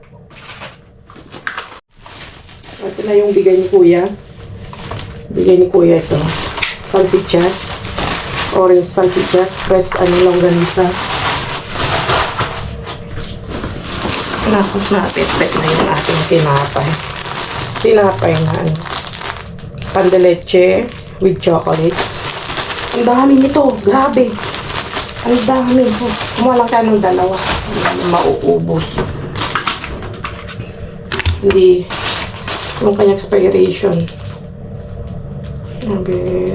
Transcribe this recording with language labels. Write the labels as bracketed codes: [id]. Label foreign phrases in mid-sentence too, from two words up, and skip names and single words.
[tl] Ito na yung bigay ni Kuya. Bigay ni Kuya ito. Salsichas. Orange salsichas. Fresh ano longganisa. Tapos napit-pet na yung ating tinapay. Tinapay na ano. [es] Pan de leche [en] with chocolates. [tl] Ang dami nito. Grabe. Ang dami. Kumuha lang tayo ng dalawa. Hindi mauubos. Hindi. Yung kanyang expiration. Number.